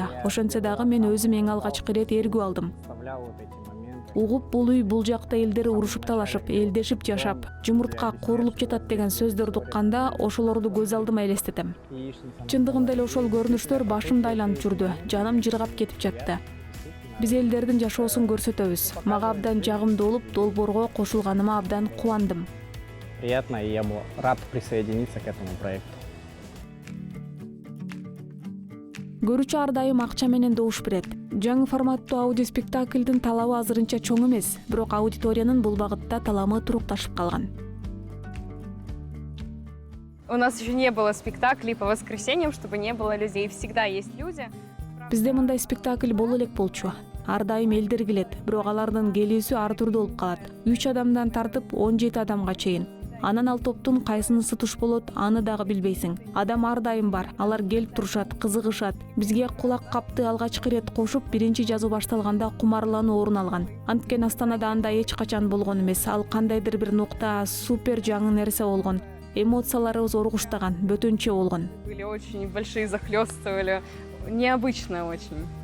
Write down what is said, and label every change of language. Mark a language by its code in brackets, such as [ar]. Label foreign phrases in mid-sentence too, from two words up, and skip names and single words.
[ky] Ошентсе дагы мен өзүм эң алгачкы ирет эргүү алдым. Угуп, бул үй бул жакта элдер урушуп талашып, элдешип жашап, жумуртка куурулуп жатат деген сөздөрдү укканда ошолорду көз алдыма элестетем. Чындыгында эле ошол көрүнүштөр башымды айланып жүрдү, жаным жыргап кетип жатты. Биз элдердин жашоосун көрсөтөбүз. Мага абдан жагымдуу болуп, долбоорго кошулганыма абдан кубандым. [ru] Приятно, и я был рад присоединиться к этому проекту. [ky] Көрүүчү ар дайым акча менен добуш берет. Жаңы форматтуу аудио спектакльдин талабы азырынча чоң эмес, бирок аудиториянын бул багытта таламы турукташып калган. [ru] У нас еще не было спектаклей по воскресеньям, чтобы не было людей. Всегда есть люди. [ky] Бизде мындай спектакль боло элек болчу. Ар дайым элдер келет, бирок алардын келүүсү ар түрдүү болуп калат. 3 адамдан тартып 17 адамга чейин. Анан ал топтун кайсынысы туш болот, аны дагы билбейсиң. Адам ар дайым бар, алар келип турушат, кызыгышат. Бизге кулак капты алгачкы ирет кошуп, биринчи жазуу башталганда кумарлануу орун алган. Анткени Астанада андай эч качан болгон эмес. Ал кандайдыр бир нукта супер жаңы нерсе болгон. Эмоцияларыбыз оргуштаган, бөтөнчө болгон. [ru] Были очень большие, захлёстывали. Необычно очень.